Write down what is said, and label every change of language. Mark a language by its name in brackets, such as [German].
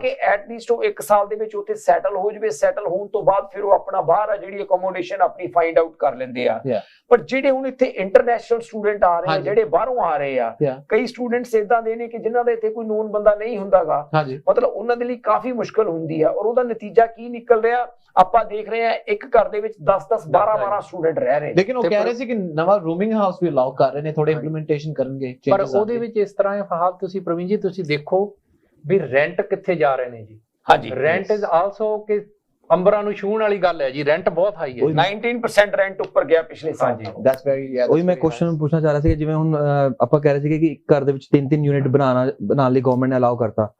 [Punjabi] ਕਿ ਐਟਲੀਸਟ ਉਹ 1 ਸਾਲ ਦੇ ਵਿੱਚ ਉੱਥੇ ਸੈਟਲ ਹੋ ਜਾਵੇ। ਸੈਟਲ ਹੋਣ ਤੋਂ ਬਾਅਦ ਫਿਰ ਉਹ ਆਪਣਾ ਬਾਹਰ ਆ ਜਿਹੜੀ ਅਕੋਮੋਡੇਸ਼ਨ ਆਪਣੀ ਫਾਈਂਡ ਆਊਟ ਕਰ ਲੈਂਦੇ ਆ। [English] Yeah. [Punjabi] ਪਰ ਜਿਹੜੇ ਹੁਣ ਇੱਥੇ ਇੰਟਰਨੈਸ਼ਨਲ ਸਟੂਡੈਂਟ ਆ ਰਹੇ ਆ, ਹਾਂਜੀ। ਜਿਹੜੇ ਬਾਹਰੋਂ ਆ ਰਹੇ ਆ, [English] yeah, [Punjabi] ਕਈ ਸਟੂਡੈਂਟਸ ਇਦਾਂ ਦੇ ਨੇ ਕਿ ਜਿਨ੍ਹਾਂ ਦੇ ਇੱਥੇ ਕੋਈ ਨੋਨ ਬੰਦਾ ਨਹੀਂ ਹੁੰਦਾਗਾ, हाँ जी, ਮਤਲਬ ਉਹਨਾਂ ਦੇ ਲਈ ਕਾਫੀ ਮੁਸ਼ਕਲ ਹੁੰਦੀ ਆ। ਔਰ ਉਹਦਾ ਨਤੀਜਾ ਕੀ ਨਿਕਲ ਰਿਹਾ ਆਪਾਂ ਦੇਖ ਰਹੇ ਆ, ਇੱਕ ਘਰ ਦੇ ਵਿੱਚ 10-10 12-12 ਸਟੂਡੈਂਟ ਰਹਿ ਰਹੇ ਨੇ। [Hindi] लेकिन वो कह रहे थे कि नवा रूमिंग हाउस भी अलाउ कर रहे ने, थोड़े इंप्लीमेंटेशन करेंगे [Punjabi] ਪਰ [English] changes [Punjabi] ਉਹਦੇ ਵਿੱਚ ਇਸ ਤਰ੍ਹਾਂ ਹੈ ਫਹਾਦ, ਤੁਸੀਂ ਪ੍ਰਵੀਨ ਜੀ ਤੁਸੀਂ ਦੇਖੋ ਵੀ ਰੈਂਟ ਕਿੱਥੇ ਜਾ ਰਹੇ ਨੇ ਜੀ। ਹਾਂਜੀ, ਰੈਂਟ ਇਜ਼ ਆਲਸੋ ਕਿ ਅੰਬਰਾਂ ਨੂੰ ਛੂਹਣ ਵਾਲੀ ਗੱਲ ਹੈ ਜੀ, ਰੈਂਟ ਬਹੁਤ ਹਾਈ ਹੈ। 19% ਰੈਂਟ ਉੱਪਰ ਗਿਆ ਪਿਛਲੇ ਸਾਲ ਹਾਂਜੀ। ਤੋਂ। [English] that's very, yeah, [Punjabi] ਉਹੀ ਮੈਂ ਕੁਐਸਚਨ ਪੁੱਛਣਾ ਚਾਹ ਰਿਹਾ ਸੀ ਕਿ ਜਿਵੇਂ ਹੁਣ ਆਪਾਂ ਕਹਿ ਰਹੇ ਸੀਗੇ ਕਿ ਇੱਕ ਘਰ ਦੇ ਵਿੱਚ 3-3 ਯੂਨਿਟ ਬਣਾਉਣ ਲਈ ਗਵਰਨਮੈਂਟ ਨੇ ਅਲਾਉ ਕਰਤਾ।